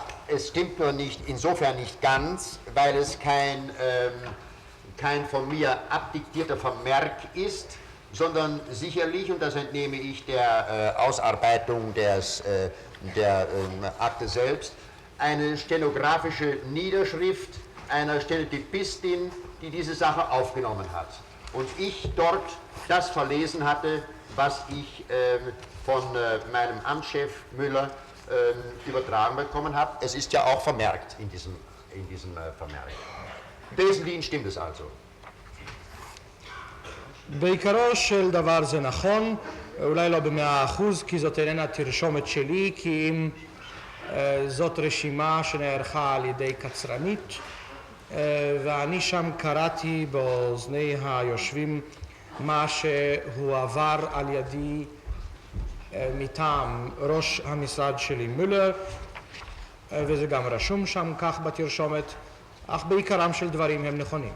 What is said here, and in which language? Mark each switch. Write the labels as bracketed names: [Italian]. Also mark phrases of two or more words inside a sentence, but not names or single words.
[German] Es stimmt nur nicht, insofern nicht ganz, weil es kein von mir abdiktierter Vermerk ist, sondern sicherlich, und das entnehme ich der Ausarbeitung der Akte selbst, eine stenografische Niederschrift einer Stenotypistin, die diese Sache aufgenommen hat. Und ich dort das verlesen hatte, was ich von meinem Amtschef Müller übertragen bekommen habe. Es ist ja auch vermerkt in diesem Vermerk. Im Wesentlichen stimmt es also. [Hebrew] בעיקרו של דבר זה נכון, אולי לא ב100%, כי זאת איננה תרשומת שלי, כי אם זאת רשימה שנערכה על ידי קצרנית, ואני שם קראתי באוזני היושבים מה שהועבר על ידי מטעם ראש המשרד שלי מולר, וזה גם רשום שם כך בתרשומת, אך בעיקרם של דברים הם נכונים.